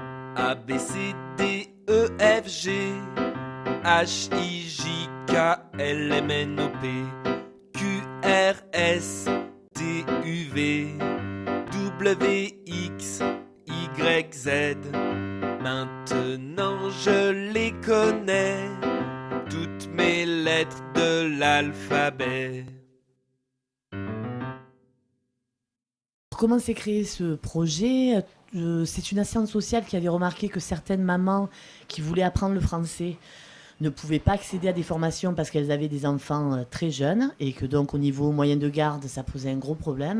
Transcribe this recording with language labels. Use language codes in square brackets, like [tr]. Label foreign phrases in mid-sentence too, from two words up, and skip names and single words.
[fr] A, B, C, D, E, F, G, H, I, J, K, L, M, N, O, P, Q, R, S, T, U, V, W, X, Y, Z. Maintenant je les connais, toutes mes lettres de l'alphabet. Comment s'est créé ce projet ? C'est une assistante sociale qui avait remarqué que certaines mamans qui voulaient apprendre le français ne pouvaient pas accéder à des formations parce qu'elles avaient des enfants très jeunes et que donc au niveau moyen de garde, ça posait un gros problème.